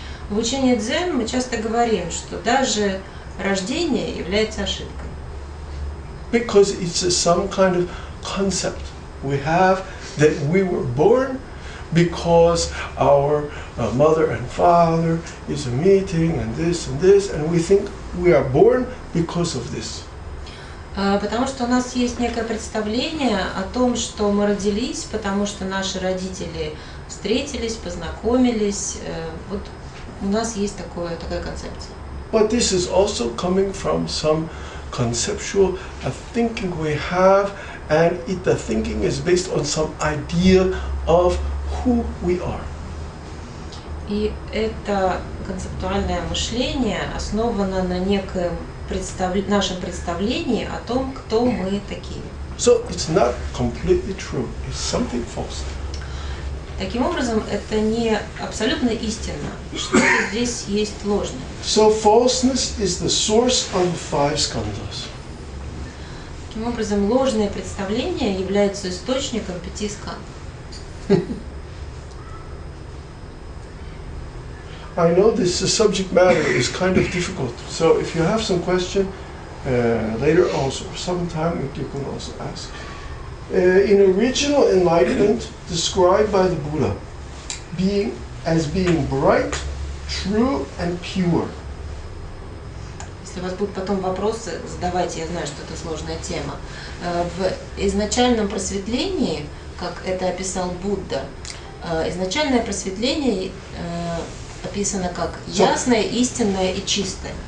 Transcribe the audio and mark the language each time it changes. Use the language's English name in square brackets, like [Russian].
[Russian] В учении Дзен мы часто говорим, что даже рождение является ошибкой. [English] Because it's some kind of concept we have that we were born because our mother and father is a meeting and this, and we think we are born because of this. [Russian] Потому что у нас есть некое представление о том, что мы родились, потому что наши родители встретились, познакомились. Вот у нас есть такая концепция. [English] But this is also coming from some conceptual thinking we have, and the thinking is based on some idea of who we are. [Russian] И это концептуальное мышление основано на некоем нашем представлении о том, кто мы такие. [English] So it's not completely true. It's something false. [Russian] Таким образом, это не абсолютно истинно, что-то здесь есть ложное. [English] So falseness is the source of the 5 skandhas. [Russian] Таким образом, ложные представления являются источником 5 скандх. [English] I know this subject matter is kind of difficult, so if you have some question later also, sometime you can also ask. In original enlightenment, described by the Buddha, as being bright, true and pure. [Russian] Если у вас будут потом вопросы, задавайте, я знаю, что это сложная тема. В изначальном просветлении, как это описал Будда, изначальное просветление описано как ясное, истинное и чистое.